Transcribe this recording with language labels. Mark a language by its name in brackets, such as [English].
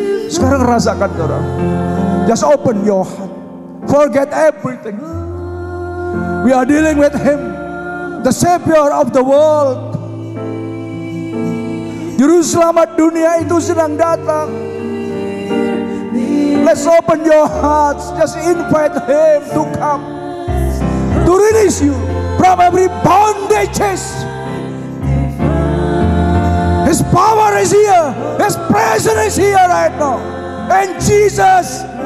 [Indonesian] Sekarang rasakan, saudara. [English] Just open your heart. Forget everything. We are dealing with Him, the Savior of the world. [Indonesian] Juru selamat dunia itu sedang datang. [English] Let's open your hearts. Just invite Him to come, to release you from every bondages. His power is here. His presence is here right now. And Jesus